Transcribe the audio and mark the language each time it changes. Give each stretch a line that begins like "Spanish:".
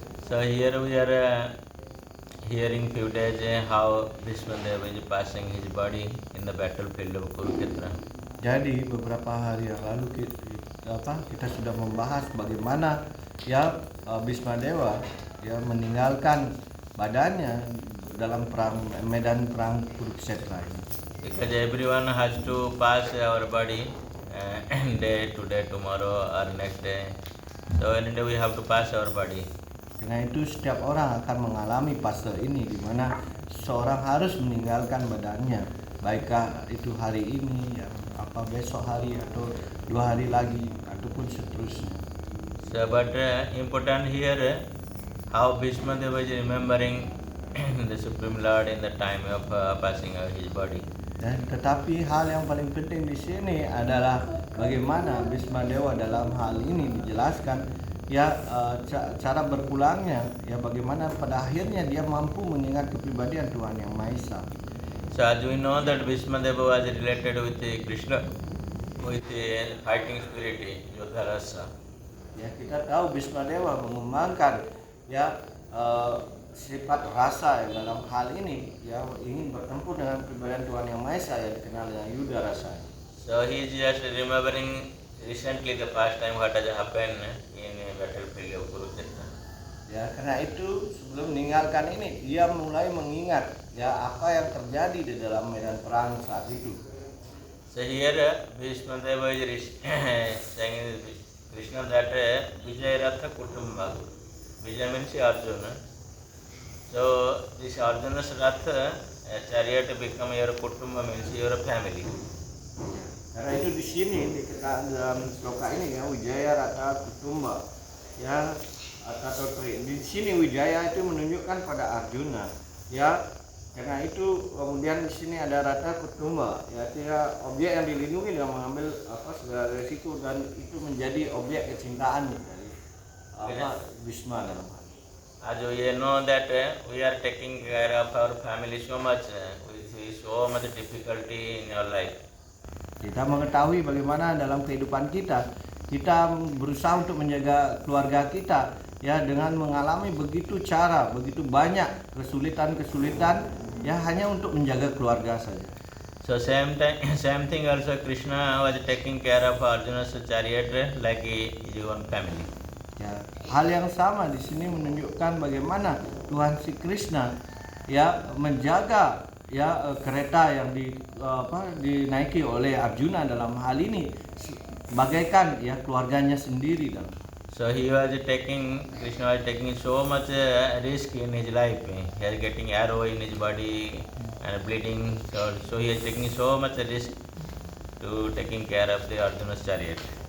English: So here we are hearing few days how Bhismadeva is passing his body in the battlefield of Kurukshetra.
Indonesian: Jadi beberapa hari yang lalu kita sudah membahas bagaimana ya Bismadewa ya meninggalkan badannya dalam medan perang Kurukshetra ini.
English: Because everyone has to pass our body day to day, tomorrow or next day. So any day we have to pass our body.
Indonesian: Karena itu setiap orang akan mengalami fase ini di mana seorang harus meninggalkan badannya, baikkah itu hari ini, ya, apa besok hari atau 2 hari lagi ataupun seterusnya.
English: So but important here how Bhishma Deva is remembering the Supreme Lord in the time of passing of his body.
Indonesian: Dan tetapi hal yang paling penting di sini adalah bagaimana Bismadewa dalam hal ini dijelaskan ya cara berpulangnya, ya bagaimana pada akhirnya dia mampu mengingat kepribadian Tuhan Yang Maha Esa.
English: So as we know that Bhishma Deva was related with Krishna, with the fighting spirit, Yodha Rasa.
Indonesian: Ya kita tahu Bismadewa mengembangkan ya sifat rasa ya, dalam hal ini ya ingin bertempur dengan kepribadian Tuhan Yang Maha Esa yang dikenal dengan Yuda Rasa.
English: So he is just remembering recently the past time what has happened in battlefield of Kurukshetra.
Indonesian: Ya karena itu sebelum meninggalkan ini dia mulai mengingat ya apa yang terjadi di dalam medan perang saat itu.
English: So here Bhishma Deva is saying Krishna that Vijayaratha Kutumba. Vijay means Arjuna. So this Arjuna's Ratha chariot become your Kutumba, means your family.
Indonesian: Karena itu di sini dalam sloka ini ya Wijaya Rata Kutumba ya atau di sini Wijaya itu menunjukkan pada Arjuna ya. Karena itu kemudian di sini ada Rata Kutumba ya, dia objek yang dilindungi dengan mengambil segala resiko dan itu menjadi objek kecintaan dari Bhishma dalam hal.
English: As we know that we are taking care of our family so much, we see so much difficulty in our life.
Indonesian: Kita mengetahui bagaimana dalam kehidupan kita berusaha untuk menjaga keluarga kita ya dengan mengalami begitu banyak kesulitan ya hanya untuk menjaga keluarga saja.
English: So same thing also Krishna was taking care of Arjuna's chariot like his own family.
Indonesian: Ya, hal yang sama di sini menunjukkan bagaimana Tuhan si Krishna ya menjaga ya kereta yang dinaiki oleh Arjuna dalam hal ini bagaikan ya keluarganya sendiri dalam.
English: So Krishna was taking so much risk in his life. He is getting arrow in his body and bleeding. So he is taking so much risk to taking care of the Arjuna's chariot.